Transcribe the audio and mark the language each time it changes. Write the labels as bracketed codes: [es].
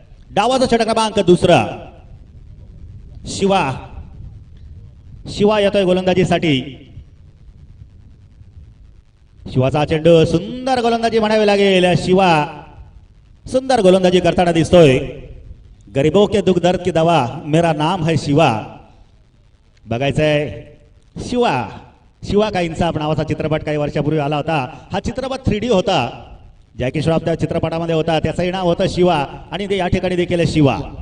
[mr] डावाचा षटक क्रमांक 2 शिवा येतोय गोलंदाजीसाठी. शिवाचा चेंडू सुंदर गोलंदाजी म्हणावी लागेल. शिवा सुंदर गोलंदाजी करताना दिसतोय. [hi] गरीबों के दुख दर्द की दवा मेरा नाम है शिवा. [mr] बघायचंय शिवा काहींचा नावाचा चित्रपट काही वर्षापूर्वी आला होता. हा चित्रपट 3D होता. जॅकी श्रॉफ त्या चित्रपटामध्ये होता. त्याचंही नाव होतं शिवा आणि ते या ठिकाणी देखील शिवा.